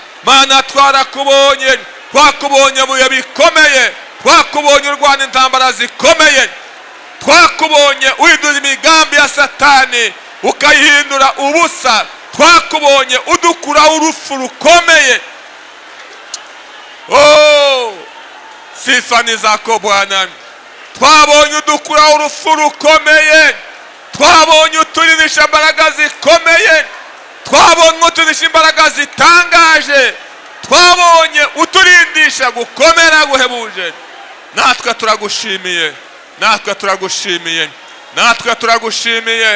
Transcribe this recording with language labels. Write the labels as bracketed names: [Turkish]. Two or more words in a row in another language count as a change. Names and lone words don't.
[Kinyarwanda] Mana, twarakubonye, twakubonye mu bihe bikomeye, twakubonye urwana intambara zikomeye, twakubonye uhindura imigambi ya Satani ukayihindura ubusa, twakubonye udukuraho urupfu rukomeye. [Swahili] Oh, sifa ni zako Bwana. [Kinyarwanda] Twabonye udukuraho urupfu rukomeye, twabonye uturinisha imbaraga zikomeye, twabonye uturinisha imbaraga zitangaje, twabonye uturindisha gukomera guhebuje. Natwe turagushimiye, natwe turagushimiye, natwe turagushimiye.